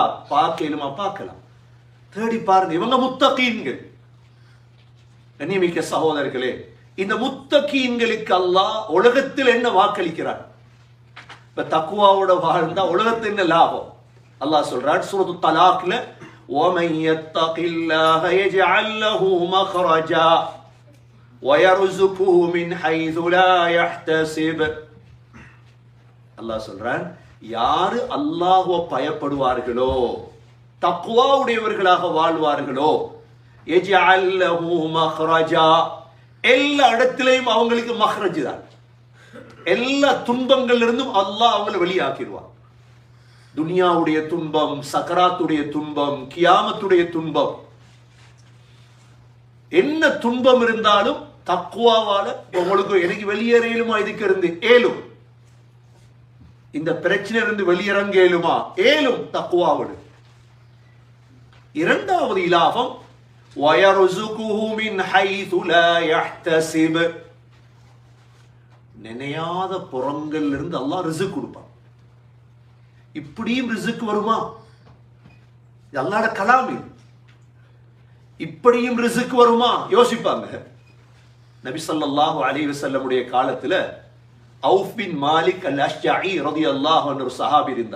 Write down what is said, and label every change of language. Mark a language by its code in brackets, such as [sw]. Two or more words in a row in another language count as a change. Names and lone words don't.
[ta] பார்க்கலுமா? பார்க்கலாம், தேடி பாருங்க. இவங்க முத்தகீன்கள். கண்ணியமிக்க சகோதரர்களே, இந்த முத்தகீன்களுக்கு அல்லாஹ் உலகத்தில் என்ன வாக்களிக்கிறார்? இப்ப தக்வாவோட வாழ்ந்தா உலகத்தில் என்ன லாபம்? அல்லாஹ் சொல்றார் சூரத்து தலாக்ல, [ar] وَمَن يَتَّقِ اللَّهَ يَجْعَل لَّهُ مَخْرَجًا وَيَرْزُقْهُ مِنْ حَيْثُ لَا يَحْتَسِبُ. [ta] அல்லாஹ் சொல்றான், யாரு அல்லாஹ்வை பயப்படுவார்களோ, தக்வா உடையவர்களாக வாழ்வார்களோ, [ar] يَجْعَل لَّهُ مَخْرَجًا, [ta] எல்லா இடத்திலையும் அவங்களுக்கு மஹ்ரஜ் தான். எல்லா துன்பங்கள்ல இருந்தும் அல்லாஹ் அவங்களை வெளியாக்கிடுவான். துனியாவுடைய துன்பம், சக்கராத்துடைய துன்பம், கியாமத்துடைய துன்பம், என்ன துன்பம் இருந்தாலும் தக்வாவால உங்களுக்கு எனக்கு வெளியேறலுமா? இதுக்கு இருந்து ஏலும், இந்த பிரச்சனை இருந்து வெளியிறங்க ஏலுமா? ஏலும் தக்வாவோடு. இரண்டாவது இலாபம், [ar] وَيَرْزُقُهُ مِنْ حَيْثُ لَا يَحْتَسِبُ. [ta] நினையாத புறங்கள்ல இருந்து அல்லாஹ் ரிஸ்க் கொடுப்பான். இப்படியும் ரிஸ்க் வருமா? அல்லாஹ்வோட கலாம். இப்படியும் ரிஸ்க் வருமா? யோசிப்பாங்க. நபி [ar] صلى الله عليه وسلم [ta] உடைய காலத்துல அவுஃப் பின் மாலிக் அல் அஷ்ஜஇ [ar] رضي الله عنه [ta] ஒரு சஹாபி இருந்தார்.